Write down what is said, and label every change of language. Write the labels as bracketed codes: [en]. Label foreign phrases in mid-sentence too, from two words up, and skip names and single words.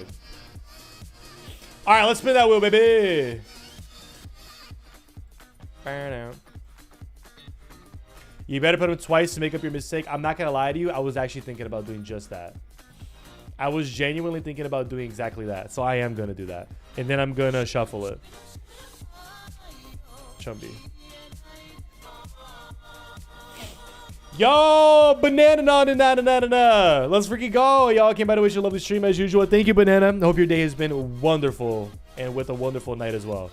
[en] All right, let's spin that wheel, baby. You better put them twice to make up your mistake. I'm not going to lie to you. I was actually thinking about doing just that. I was genuinely thinking about doing exactly that. So I am going to do that. And then I'm going to shuffle it. Chumby. Yo, banana na na na na na. Let's freaking go. Y'all came by to wish you a lovely stream as usual. Thank you, Banana. Hope your day has been wonderful and with a wonderful night as well.